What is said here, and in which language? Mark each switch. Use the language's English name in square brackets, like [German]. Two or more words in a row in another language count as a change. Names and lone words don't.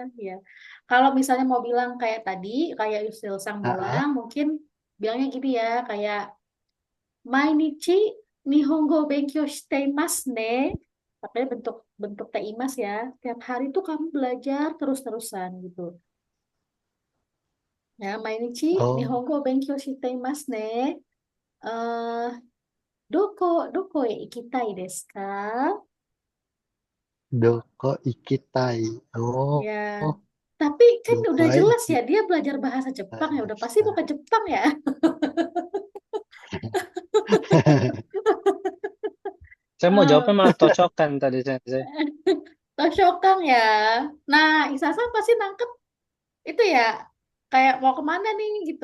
[Indonesian] Ya, kalau misalnya mau bilang kayak tadi, kayak Yusril Sang Ah, bilang, mungkin bilangnya gini ya, kayak [Japanese] 毎日日本語勉強していますね. [Indonesian] Pakai bentuk bentuk teimas ya. Tiap hari tuh kamu belajar terus-terusan gitu. Ya, [Japanese] Mainichi oh 日本語勉強していますね。えっ、どこへ行きたいですか? どこ行きたい. Oh [Indonesian] Ya. Tapi kan [Japanese] doko [Indonesian] udah jelas ya, dia belajar bahasa Jepang [Japanese] ikitai [Indonesian] ya, udah [Japanese] desu [Indonesian] pasti [Japanese] ka. [Indonesian] mau ke Jepang ya. Saya mau jawabnya Eh, malah tocokan tadi Sensei. Toshokang ya. Nah, Isasa pasti nangkep itu ya, kayak mau kemana nih gitu.